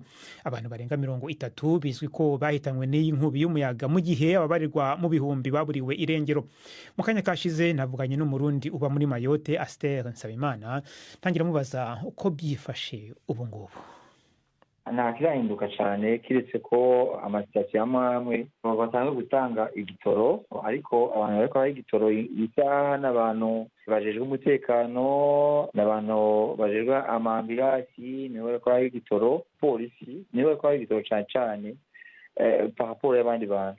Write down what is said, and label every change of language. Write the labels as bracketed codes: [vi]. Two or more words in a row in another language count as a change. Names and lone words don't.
[rw] Abantu barenga 30 bizwi ko bahitanywe n'iyi nkubi y'umuyaga, mu gihe ababarirwa mu bihumbi baburiwe irengero. Mu kanya kashize navuganye n'umurundi uba muri Mayotte, Aster Nsabimana, ntangira mubaza uko byifashe ubu ngubu. [rn] Nta kirahinduka cyane kiretse ko amasitasiyo amwe batangiye gutanga igitoro, ariko abantu bariko baha igitoro isaha n'abantu bajejwe umutekano, n'abantu bajejwe amambirasi nibo bariko baha igitoro, polisi nibo bariko baha igitoro cyane cyane [fr] par rapport [rn] y'abandi bantu.